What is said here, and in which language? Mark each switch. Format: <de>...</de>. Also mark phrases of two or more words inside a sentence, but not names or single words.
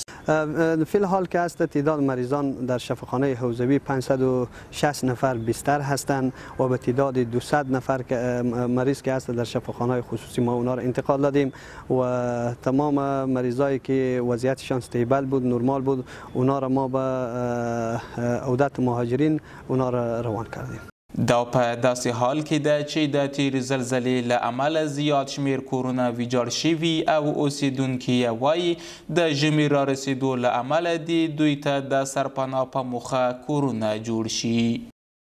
<fa>فی الحال که است تعداد مریضان در شفاخانه حوزوی 560 نفر بستر هستند و به تعداد 200 نفر مریض که است در شفاخانه خصوصی ما اونا را انتقال دادیم و تمام مریضایی که وضعیتشان استیبل بود نرمال بود اونا را ما به عودت مهاجرین اونا را روان کردیم.</fa> <ps>دا په داسې حال کې ده چې د تیرې زلزلې له امله زیات شمېر کورونه ویجاړ شوي او اوسیدونکي یې وایي د ژمي رارسېدو له امله دې دوی ته د سرپناه په موخه کورونه جوړ شي.</ps>